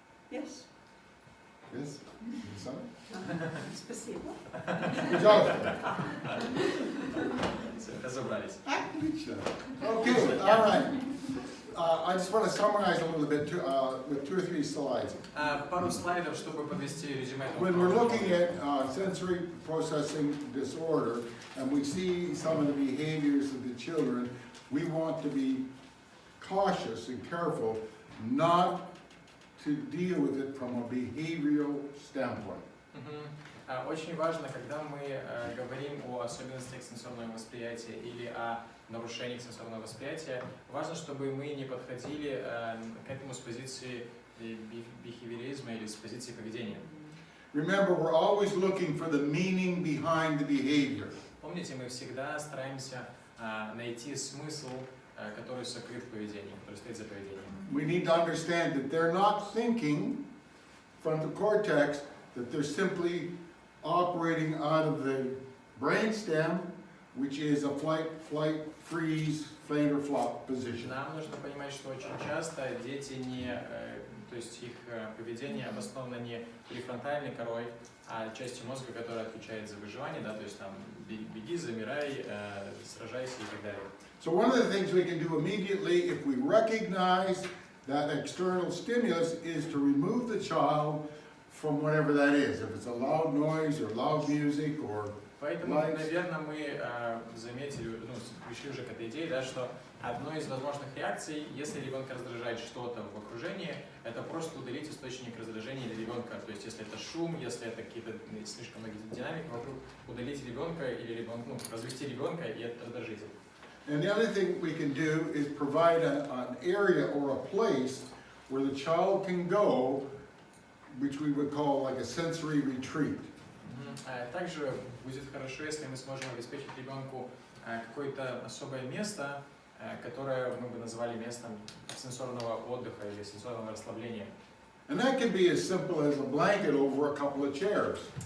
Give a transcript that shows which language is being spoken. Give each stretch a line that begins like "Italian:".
English: Yes. This? 37?
Russian: Спасибо. Jonathan. Все, разобрались.
English: Okay, all right. I just want to summarize a little bit with 2 or 3 slides.
Russian: Пару слайдов, чтобы подвести резюме.
English: When we're looking at sensory processing disorder and we see some of the behaviors of the children, we want to be cautious and careful not to deal with it from a behavioral standpoint.
Russian: Очень важно, когда мы говорим о особенностях сенсорного восприятия или о нарушениях сенсорного восприятия, важно, чтобы мы не подходили к этому с позиции бихевиоризма или с позиции поведения.
English: Remember, we're always looking for the meaning behind the behavior.
Russian: Помните, мы всегда стараемся найти смысл, который сокрыт в поведении, который стоит за поведением.
English: We need to understand that they're not thinking frontal cortex, that they're simply operating out of the brainstem, which is a flight, freeze, faint or flop position.
Russian: Нам нужно понимать, что очень часто дети то есть их поведение обосновано не префронтальной корой, а частью мозга, которая отвечает за выживание, да, то есть там беги, замирай, сражайся и так далее.
English: So one of the things we can do immediately if we recognize that external stimulus is to remove the child from whatever that is, if it's a loud noise or loud music or
Russian: Поэтому,
English: lights.
Russian: наверное, мы заметили, пришли уже к этой идее, да, что одной из возможных реакций, если ребенка раздражает что-то в окружении, это просто удалить источник раздражения для ребенка. То есть, если это шум, если это какие-то слишком многие динамики вокруг, удалить ребенка или развести ребенка и это раздражитель.
English: And the other thing we can do is provide an area or a place where the child can go, which we would call like a sensory retreat.
Russian: Также будет хорошо, если мы сможем обеспечить ребенку какое-то особое место, которое мы бы назвали местом сенсорного отдыха или сенсорного расслабления.
English: And that can be as simple as a blanket over a couple of chairs.